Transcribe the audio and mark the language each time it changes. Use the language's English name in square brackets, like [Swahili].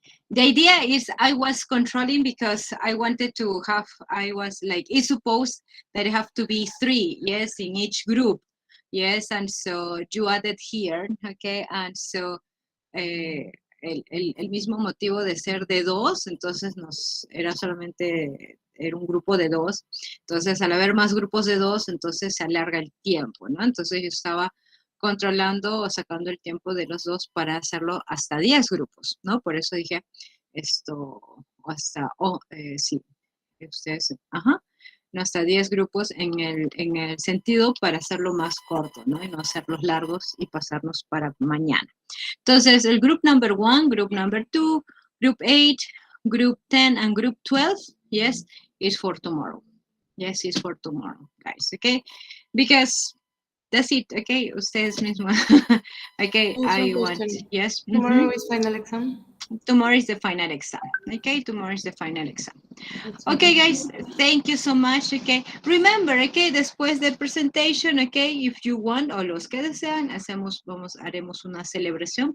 [English] The idea is I was controlling because I wanted to have, I was like, it's supposed that it have to be 3, yes, in each group. Yes, and so you added here, okay, and so [Spanish] el mismo motivo de ser de 2, entonces era solamente, era un grupo de 2, entonces al haber más grupos de 2, entonces se alarga el tiempo, ¿no? Entonces yo estaba controlando o sacando el tiempo de los 2 para hacerlo hasta 10 grupos, ¿no? Por eso dije esto, hasta, sí, ustedes, ajá, no, hasta 10 grupos en el sentido para hacerlo más corto, ¿no? Y no hacerlos largos y pasarnos para mañana. Entonces, el [English] group number 1, group number 2, group 8, group 10, and group 12, yes, is for tomorrow. Yes, it's for tomorrow, guys, okay? Because that's it, okay? Ustedes mismos. Okay, I want, yes. Tomorrow is final exam. Tomorrow is the final exam. Okay, tomorrow is the final exam. Okay, guys, thank you so much. Okay, remember, okay, [Spanish] después de presentation, [English] okay, if you want, [Spanish] o los que desean, haremos una celebración.